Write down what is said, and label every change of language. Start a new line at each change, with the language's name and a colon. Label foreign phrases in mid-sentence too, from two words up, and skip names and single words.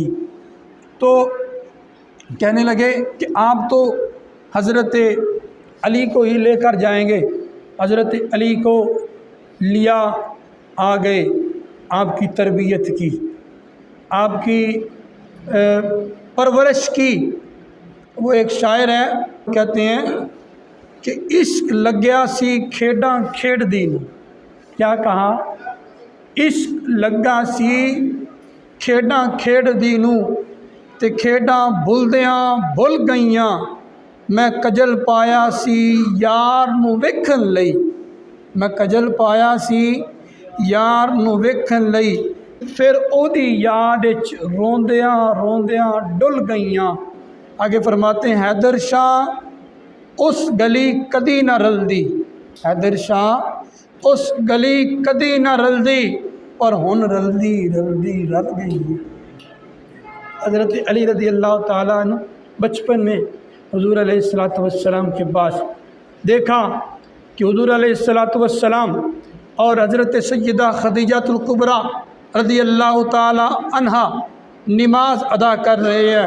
Urdu: تو کہنے لگے کہ آپ تو حضرت علی کو ہی لے کر جائیں گے۔ حضرت علی کو لیا، آ گئے، آپ کی تربیت کی، آپ کی پرورش کی۔ وہ ایک شاعر ہے، کہتے ہیں کہ
Punjabi: عشق لگیا سی کھیڈاں کھیڑ دی نوں۔
Urdu: کیا کہا؟
Punjabi: عشق لگا سی کھیڈاں کھیڑ دی نوں تے کھیڈاں بھلدیاں بھل گئیاں، میں کجل پایا سی یار نو ویکھن لئی، میں کجل پایا سی یار نو ویکھن لئی، پھر او دی یاد وچ روندیاں روندیاں ڈل گئیاں۔
Urdu: آگے فرماتے ہیں،
Punjabi: حیدر شاہ اس گلی کدی نہ رلدی، حیدر شاہ اس گلی کدی نہ رلدی، پر ہن رلدی رلدی رل گئی۔
Urdu: حضرت علی رضی اللہ تعالیٰ عنہ بچپن میں حضور علیہ السلام کے پاس دیکھا کہ حضور علیہ السلام اور حضرت سیدہ خدیجہ الکبریٰ رضی اللہ تعالیٰ عنہا نماز ادا کر رہے ہیں۔